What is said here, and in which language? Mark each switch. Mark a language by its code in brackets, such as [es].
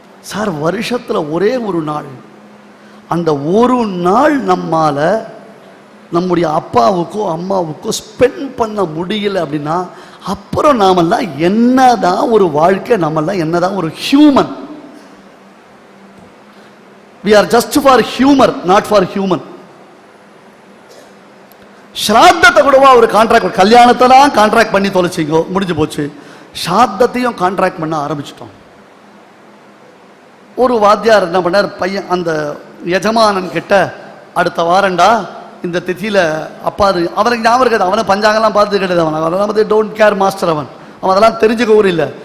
[ta] Sir வருஷத்துல ஒரே ஒரு நாள், அந்த ஒரு நாள் நம்மால நம்முடைய அப்பாவுக்கோ அம்மாவுக்கோ ஸ்பெண்ட் பண்ண முடியல அப்படின்னா அப்புறம் நாமெல்லாம் என்னதான் ஒரு வாழ்க்கை, நம்மெல்லாம் என்னதான் ஒரு human. [en] we are just for humor, not for human. [ta] ஸ்ராத்தத்தை கூடவா ஒரு கான்ட்ராக்ட், கல்யாணத்தை தான் கான்ட்ராக்ட் பண்ணி தொலைச்சிங்கோ, முடிஞ்சு போச்சு. ஸ்ராத்தத்தையும் கான்ட்ராக்ட் பண்ண ஆரம்பிச்சிட்டோம். ஒரு வாத்தியார் என்ன பண்ணார், பையன் அந்த எஜமானன் கிட்ட அடுத்த வாரண்டா இந்த திதியில அப்பா அவனுக்கு ஞாபகம் இருக்காது, அவனை பஞ்சாங்கெல்லாம் பார்த்து கிடையாது, அவன் வந்து [en] don't care master, [ta] அவன் அதெல்லாம் தெரிஞ்சுக்க ஊர் இல்லை.